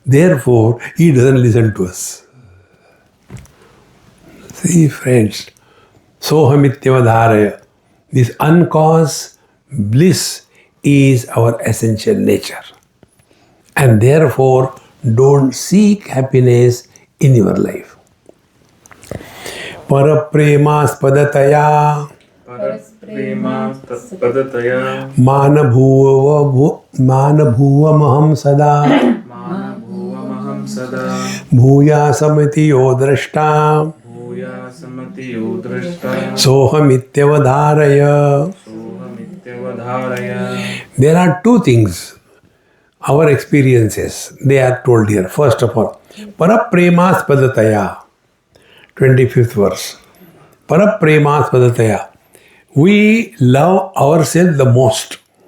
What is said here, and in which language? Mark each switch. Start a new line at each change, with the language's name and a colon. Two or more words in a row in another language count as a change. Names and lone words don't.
English: Therefore, he doesn't listen to us. See, friends, sohamityavadharaya. This uncaused bliss is our essential nature. And therefore, don't seek happiness in your life.
Sanskrit: परप्रेमास्पदतया मानभूवमहम् सदा भूयासमिति यो द्रष्टा सोऽहमित्यवधारय.
English: There are two things, our experiences, they are told here. First of all, parapremaspadataya, 25th verse.
Sanskrit: Parapremaspadataya.
English: We love ourselves the most.